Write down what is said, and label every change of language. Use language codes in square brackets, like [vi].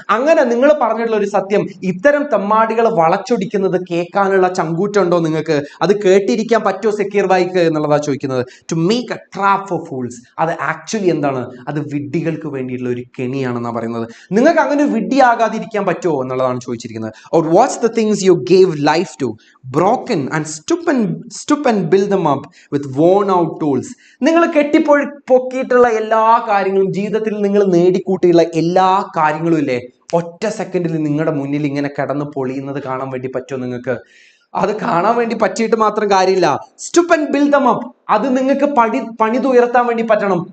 [ml] അങ്ങനെ നിങ്ങൾ പറഞ്ഞിട്ടുള്ള ഒരു സത്യം ഇത്തരം തെമ്മാടികൾ വളച്ചൊടിക്കുന്നത് കേൾക്കാനുള്ള ചങ്കൂറ്റുണ്ടോ നിങ്ങൾക്ക്? അത് കേട്ടിരിക്കാൻ പറ്റുമോ സെക്യൂർ ബൈക്ക് എന്നുള്ളതാ ചോദിക്കുന്നത്. [en] to make a trap for fools, [ml] അത് ആക്ച്വലി എന്താണ്? അത് വിഡ്ഢികൾക്ക് വേണ്ടിയിട്ടുള്ള ഒരു കെണിയാണെന്നാണ് പറയുന്നത്. നിങ്ങൾക്ക് അങ്ങനെ വിഡ്ഢിയാകാതിരിക്കാൻ പറ്റുമോ എന്നുള്ളതാണ് ചോദിച്ചിരിക്കുന്നത്. [en] Or watch the things you gave life to broken and stoop and build them up with worn out tools. [ml] നിങ്ങൾ പൊക്കിയിട്ടുള്ള എല്ലാ കാര്യങ്ങളും, ജീവിതത്തിൽ നിങ്ങൾ നേടിക്കൂട്ടിയുള്ള എല്ലാ കാര്യങ്ങളും ഇല്ലേ, ഒറ്റ സെക്കൻഡിൽ നിങ്ങളുടെ മുന്നിൽ ഇങ്ങനെ കിടന്ന് പൊളിയുന്നത് കാണാൻ വേണ്ടി പറ്റുമോ നിങ്ങൾക്ക്? അത് കാണാൻ വേണ്ടി പറ്റിയിട്ട് മാത്രം കാര്യമില്ല. [en] stoop and build them up, [ml] അത് നിങ്ങൾക്ക് പണിതുയർത്താൻ വേണ്ടി പറ്റണം.